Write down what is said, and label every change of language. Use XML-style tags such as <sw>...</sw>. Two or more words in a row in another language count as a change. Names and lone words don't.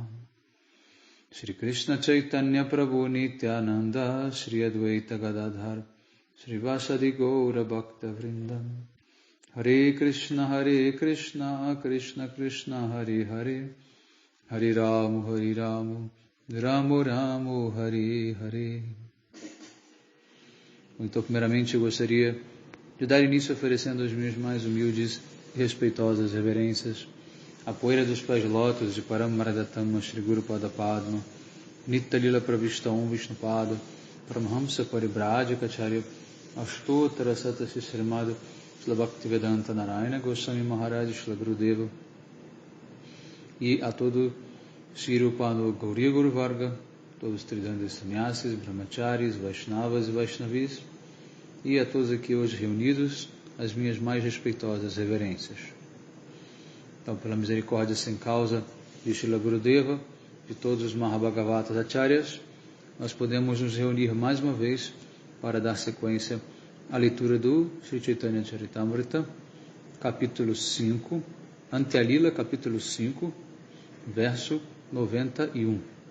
<sa>Shri Krishna Chaitanya Prabhu Nityananda Shri Advaita Gadadhar Shri Vasadi Gaura Bhakta Vrindam. Hare Krishna Krishna Krishna Hare Hare Hare Ramu Ramu Ramu Hare Hare.</sa> <pt>Então, primeiramente, eu gostaria de dar início oferecendo as minhas mais humildes e respeitosas reverências à poeira dos pés de lótus de Paramaradatama Shri Guru Pada Padma, Nitya Lila Pravishta Om Vishnupada, Paramahamsa Paribrajika Acharya, Ashtottara Sata Srimad Shila Bhaktivedanta Narayana Goswami Maharaj Shila Gurudeva e a todo Shri Rupano Gauriya Guru Varga, todos os Tridandas Sannyasis, Brahmacharis, Vaishnavas e Vaishnavis, e a todos aqui hoje reunidos, as minhas mais respeitosas reverências. Então, pela misericórdia sem causa de Srila Gurudeva, de todos os Mahabhagavatas Acharyas, nós podemos nos reunir mais uma vez para dar sequência à leitura do Sri Chaitanya Charitamrita, capítulo 5, Antyalila, capítulo 5, verso 91.</pt>